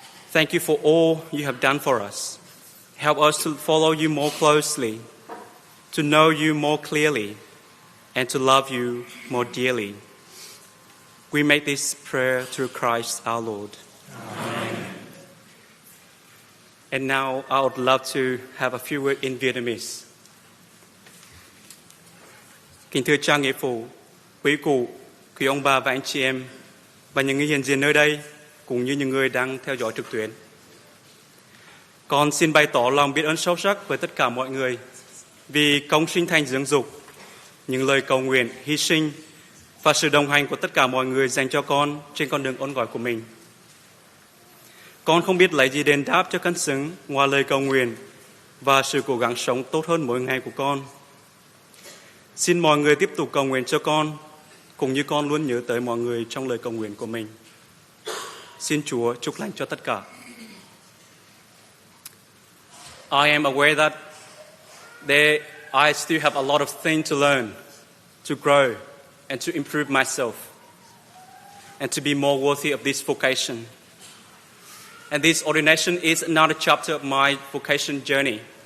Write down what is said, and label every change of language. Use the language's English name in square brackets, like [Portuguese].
[English] Thank you for all you have done for us. Help us to follow you more closely, to know you more clearly, and to love you more dearly. We make this prayer through Christ our Lord. Amen. And now I would love to have a few words in Vietnamese. [Vietnamese] Kính thưa cha nghĩa phụ, quý cụ, quý ông bà và anh chị em, và những người hiện diện nơi đây, cũng như những người đang theo dõi trực tuyến. Con xin bày tỏ lòng biết ơn sâu sắc với tất cả mọi người vì công sinh thành dưỡng dục, những lời cầu nguyện, hy sinh và sự đồng hành của tất cả mọi người dành cho con trên con đường ơn gọi của mình. Con không biết lấy gì đền đáp cho cân xứng ngoài lời cầu nguyện và sự cố gắng sống tốt hơn mỗi ngày của con. Xin mọi người tiếp tục cầu nguyện cho con, cũng như con luôn nhớ tới mọi người trong lời cầu nguyện của mình. Xin Chúa chúc lành cho tất cả. [English] I am aware that I still have a lot of things to learn, to grow, and to improve myself, and to be more worthy of this vocation. And this ordination is another chapter of my vocation journey.